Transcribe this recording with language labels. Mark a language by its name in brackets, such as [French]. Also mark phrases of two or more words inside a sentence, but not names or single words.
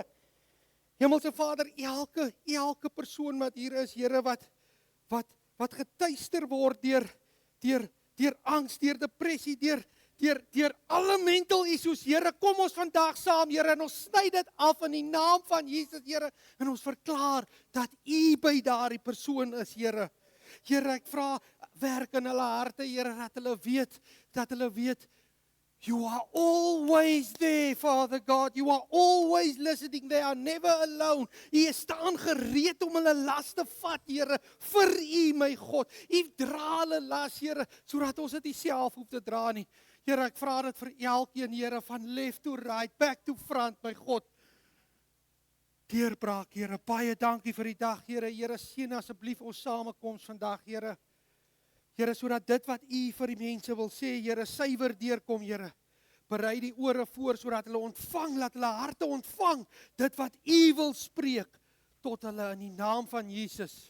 [Afrikaans] Hemelse Vader, elke persoon wat hier is, Here, wat getuister word deur angs, deur depressie, deur alle [English] mental issues, [Afrikaans] Here, kom ons vandag saam, Here, en ons sny dit af in die naam van Jesus, Here, en ons verklaar dat U by daardie persoon is, Here. Here, ek vra, werk in hulle harte, Here, dat hulle weet, [English] You are always there, Father God. You are always listening. They are never alone. [Afrikaans] U staan gereed om hulle las te vat, Here, vir U, my God. U dra hulle las, Here, sodat ons dit nie self hoef te dra nie. Here, ek vra dit vir elkeen, Here, van [English] left to right, back to front, [Afrikaans] my God. Deurbraak, Here, baie dankie vir die dag, Here. Here, seën asseblief ons samekoms vandag, Here. Here, sodat dit wat U vir die mense wil sê, Here, suiwer deurkom, Here. Berei die ore voor, sodat hulle ontvang, laat hulle harte ontvang, dit wat U wil spreek, tot hulle in die naam van Jesus.